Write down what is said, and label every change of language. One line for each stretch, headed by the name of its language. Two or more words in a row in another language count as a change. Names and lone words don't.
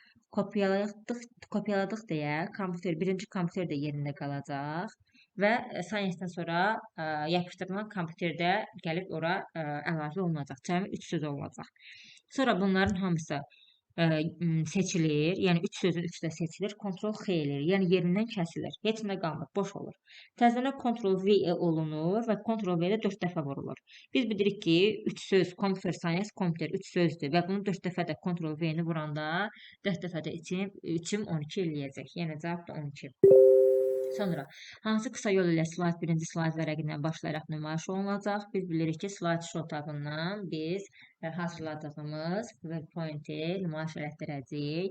Azerbaijani: Kopyaladıq deyə birinci kompüter də yerində qalacaq və science-dən sonra yapışdırılan kompüterdə gəlib ora əlavə olunacaq. Cəmi 3 söz olacaq. Sonra bunların hamısı seçilir, yəni 3 sözün 3 də seçilir, Ctrl+X eləyir, yəni yerindən kəsilir, heç nə qalmır, boş olur. Təzədən Ctrl+V olunur və Ctrl+V-də 4 dəfə vurulur. Biz bilirik ki, 3 söz,
English: computer science,
Azerbaijani: computer 3 sözdür və bunu 4 dəfə də Ctrl+V-ni vuranda 4 dəfə də 3-üm 12 eləyəcək, yəni cavab da 12. Sonra hansı qısa yol ilə slayd birinci slayd vərəqindən başlayaraq nümayiş olunacaq? Biz bilirik ki,
English: slayd show
Azerbaijani: tabından biz hazırladığımız PowerPoint-i nümayiş etdirəcəyik.